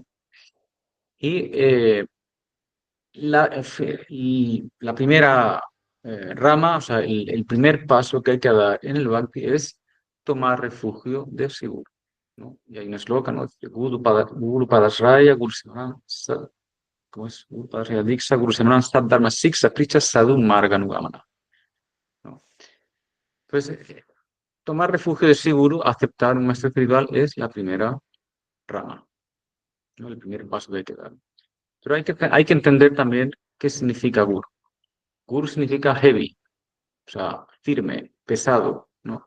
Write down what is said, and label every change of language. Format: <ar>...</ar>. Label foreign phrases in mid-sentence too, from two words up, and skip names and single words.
<es>Y la primera rama, o sea, el primer paso que hay que dar en el bhakti es tomar refugio de Siguro, ¿no? Y hay un eslogan, ¿no?</es> <sa>Guru Padasraya, Guru Simran,</sa> <es>¿cómo es?</es> <sa>Guru Padasraya Diksha, Guru Simran, Sad Dharma Siksha, Pricha Sadhu Marganugamana,</sa> <es>¿no? Entonces, tomar refugio de Siguro, aceptar un maestro espiritual es la primera rama, ¿no? El primer paso que hay que dar. Pero hay que entender también qué significa Guru. Guru significa heavy, o sea, firme, pesado, ¿no?</es>